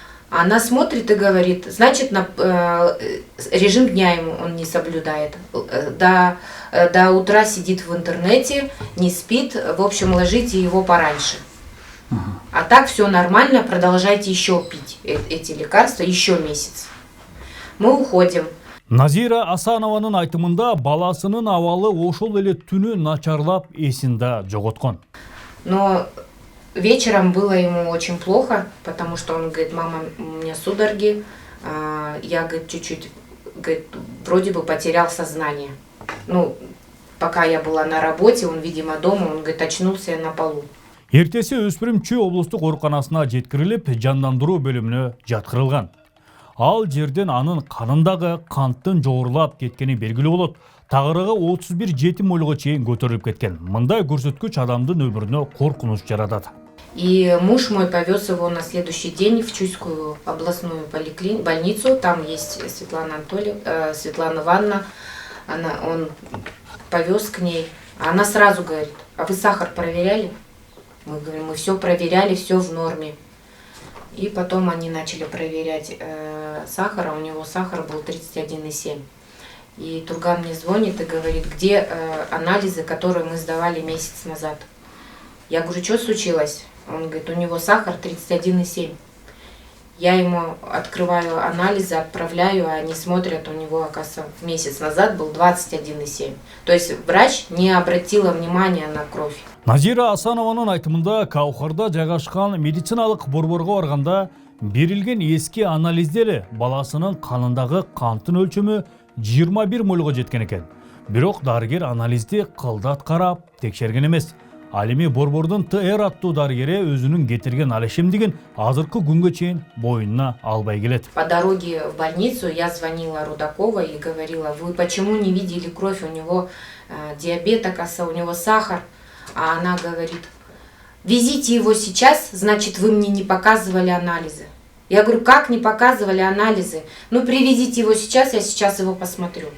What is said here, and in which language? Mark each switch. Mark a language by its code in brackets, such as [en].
[ru] Она смотрит и говорит, значит, режим дня ему он не соблюдает. До утра сидит в интернете, не спит. В общем, ложите его пораньше. А так все нормально, продолжайте еще пить эти лекарства еще месяц. Мы уходим. [ky] Назира Асанованын айтымында баласынын абалы ошол эле түнү начарлап эсинде жоготкон. [ru] Но вечером было ему очень плохо, потому что он говорит, мама, у меня судороги. Я, говорит, чуть-чуть, говорит, вроде бы потерял сознание. Ну, пока я была на работе, он, видимо, дома, он, говорит, очнулся на полу. [ky] Эртеси өспүрүм Чүй облустук ооруканасына жеткирилип, жандандыруу бөлүмүнө жаткырылган. Ал жерден анын канындагы канттын жогорулап кеткени белгилүү болот. Тагырыгы 31 жетим ойлго чейин көтөрүлүп кеткен. Мындай көрсөткүч адамдын өмүрүнө коркунуч жаратат. [ru] И муж мой повез его на следующий день в Чуйскую областную больницу. Там есть Светлана Ивановна. Он повез к ней. Она сразу говорит, а вы сахар проверяли? Мы говорим, мы все проверяли, все в норме. И потом они начали проверять сахар, а у него сахар был 31,7. И Турган мне звонит и говорит, где анализы, которые мы сдавали месяц назад. Я говорю, что случилось? Он говорит, у него сахар 31,7. Я ему открываю анализы, отправляю, а они смотрят, у него, оказывается, месяц назад был 21,7. То есть врач не обратила внимания на кровь. [ky] Назира Асанованын айтымында Каухарда жайгашкан медициналык борборго барганда берилген эски анализде эле баласынын канындагы канттын өлчөмү 21 мольго жеткен экен. Бирок дарыгер анализди кылдат карап текшерген эмес. Ал эми борбордун ТР аттуу дарыгери өзүнүн кетирген алешемдигин азыркы күнгө чейин боюнуна албай келет. [ru] По дороге в больницу я звонила Рудакова и говорила, вы почему не видели кровь, у него диабет, оказывается, у него сахар. А она говорит, везите его сейчас, значит, вы мне не показывали анализы. Я говорю, как не показывали анализы? Ну, привезите его сейчас, я сейчас его посмотрю.